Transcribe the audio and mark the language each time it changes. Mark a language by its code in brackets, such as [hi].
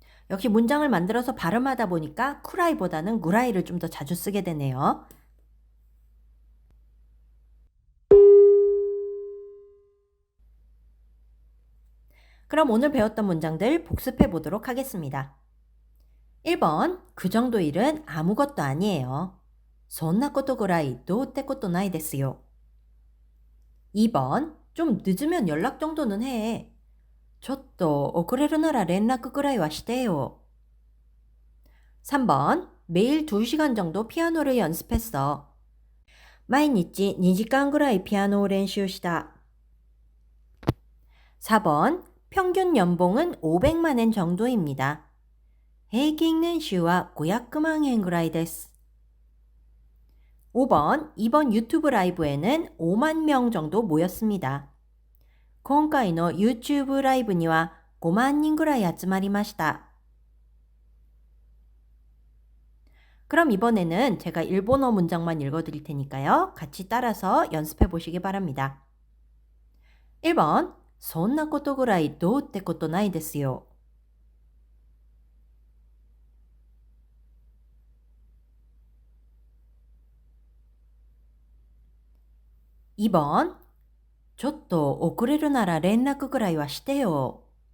[ko] 역시 문장을 만들어서 발음하다 보니까 쿠라이보다는 구라이를 좀 더 자주 쓰게 되네요. 그럼 오늘 배웠던 문장들 복습해 보도록 하겠습니다. 1번, 그 정도 일은 아무것도 아니에요. [ja] そんなことぐらいどうってことないですよ. [ko] 2번, 좀 늦으면 연락 정도는 해. [ja] ちょっと遅れるなら連絡くらいはしてよ. [ko] 3번, 매일 2시간 정도 피아노를 연습했어. [ja] 毎日2時間ぐらいピアノを練習した. [ko] 4번, 평균 연봉은 500만 엔 정도입니다. [ja] 平均年収は500万円ぐらいです. [ko] 5번, 이번 유튜브 라이브에는 5만 명 정도 모였습니다. [ja] 今回の YouTube ライブには5万人ぐらい集まりました. [ko] 그럼 이번에는 제가 일본어 문장만 읽어드릴 테니까요. 같이 따라서 연습해 보시기 바랍니다. 1번, [ja] そんなことぐらいどうってことないですよ. [ko] 2번, [ja] ちょっと遅れるなら連絡ぐらいはしてよ.